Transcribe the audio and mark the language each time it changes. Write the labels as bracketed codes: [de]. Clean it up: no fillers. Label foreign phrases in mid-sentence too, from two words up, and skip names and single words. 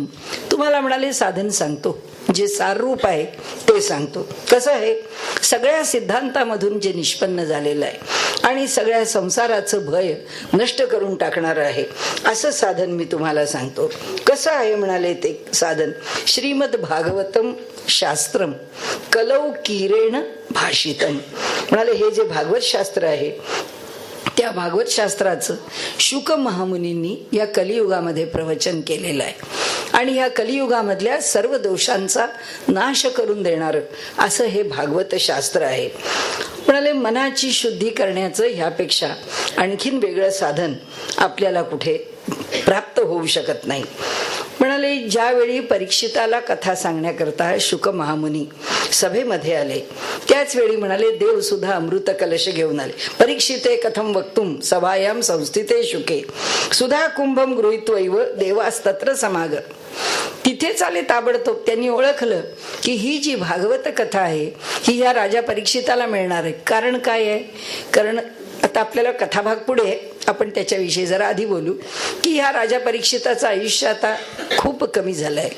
[mr] तुम्हाला म्हणाले साधन सांगतो, जे साररूप आहे ते सांगतो. कसं आहे, सगळ्या सिद्धांतामधून जे निष्पन्न झालेलं आहे आणि सगळ्या संसाराचं भय नष्ट करून टाकणारं आहे असं साधन मी तुम्हाला सांगतो. कसं आहे म्हणाले ते साधन, [sa] श्रीमद भागवतम शास्त्रम कलौकीरेण भाषितम. [mr] म्हणाले हे जे भागवत शास्त्र आहे त्या भागवत शास्त्राचं शुक महामुनींनी या कलियुगामध्ये प्रवचन केलेलं आहे आणि या कलियुगामधल्या सर्व दोषांचा नाश करून देणारं असं हे भागवत शास्त्र आहे. म्हणाले मनाची शुद्धी करण्याचं ह्यापेक्षा आणखीन वेगळं साधन आपल्याला कुठे प्राप्त होऊ शकत नाही. म्हणाले, ज्यावेळी परीक्षिताला कथा सांगण्याकरता शुक महामुनी सभेमध्ये आले त्याच वेळी म्हणाले देव सुद्धा अमृत कलश घेऊन आले. [sa] परीक्षिते कथम वक्तुम सभायाम संस्थिते शुके सुधा कुंभम गृहीत्वैव देवास्तत्र समाग. [mr] तिथेच आले ताबडतोब. त्यांनी ओळखलं की ही जी भागवत कथा आहे ही ह्या राजा परीक्षिताला मिळणार आहे. कारण काय आहे? कारण आता आपल्याला कथाभाग पुढे आहे, आपण त्याच्याविषयी जरा आधी बोलू की ह्या राजा परीक्षिताचं आयुष्य आता खूप कमी झालं आहे.